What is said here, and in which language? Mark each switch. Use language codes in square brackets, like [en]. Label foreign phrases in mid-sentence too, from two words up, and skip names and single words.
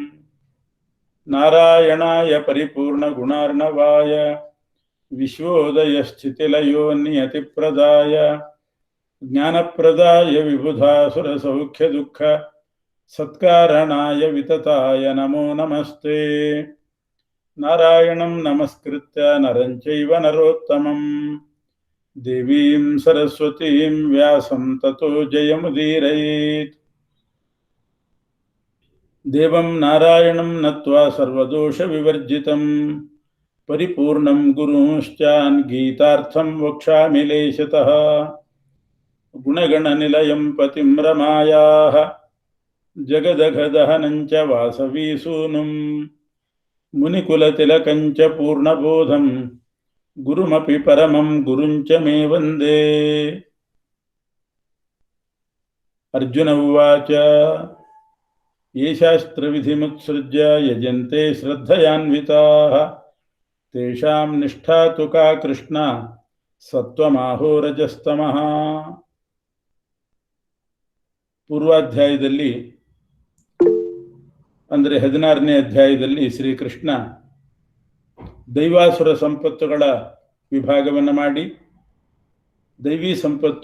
[sa] ನಾರಾಯಣಾಯ ಪರಿಪೂರ್ಣಗುಣಾರ್ಣವಾಯ ವಿಶ್ವೋದಯಸ್ಥಿತಿಲಯೋ ನಿಯತಿಪ್ರದಾಯ ಜ್ಞಾನಪ್ರದಾಯ ವಿಬುಧಾಸುರಸೌಖ್ಯದುಃಖ ಸತ್ಕಾರಣಾಯ ವಿತತಾಯ ನಮೋ ನಮಸ್ತೆ. ನಾರಾಯಣಂ ನಮಸ್ಕೃತ್ಯ ನರಂ ಚೈವ ನರೋತ್ತಮಂ ದೇವೀಂ ಸರಸ್ವತೀಂ ವ್ಯಾಸಂ ತತೋ ಜಯಮುದೀರಯೇತ್. ದೇವಂ ನಾರಾಯಣಂ ನತ್ವಾ ಸರ್ವದೋಷ ವಿವರ್ಜಿತಂ ಪರಿಪೂರ್ಣಂ ಗುರುಂಶ್ಚಾನ್ ಗೀತಾರ್ಥಂ ವಕ್ಷ್ಯಾಮಿ ಲೇಶತಃ. ಗುಣಗಣನಿಲಯಂ ಪತಿಂ ರಮಾಯಾಃ ಜಗದಘದಹನಂ ಚ ವಾಸವೀಸೂನುಂ ಮುನಿಕುಲತಿಲಕಂ ಚ ಪೂರ್ಣಬೋಧಂ ಗುರುಮಪಿ ಪರಮಂ ಗುರುಂ ಚ ಮೇ ವಂದೇ. ಅರ್ಜುನ ಉವಾಚ ಯೇ ಶಾಸ್ತ್ರವಿಧಿಮುತ್ಸೃಜ್ಯ ಯಜಂತೆ ಶ್ರದ್ಧಯಾನ್ವಿತಾಃ ತೇಷಾಂ ನಿಷ್ಠಾ ತು ಕಾ ಕೃಷ್ಣ ಸತ್ವಮಾಹೋ ರಜಸ್ತಮಃ. [kn] ಪೂರ್ವಾಧ್ಯಾಯದಲ್ಲಿ ಅಂದರೆ 16ನೇ ಅಧ್ಯಾಯದಲ್ಲಿ ಶ್ರೀಕೃಷ್ಣ ದೈವಾಸುರ ಸಂಪತ್ತುಗಳ ವಿಭಾಗವನ್ನು ಮಾಡಿ, ದೈವಿ ಸಂಪತ್ತು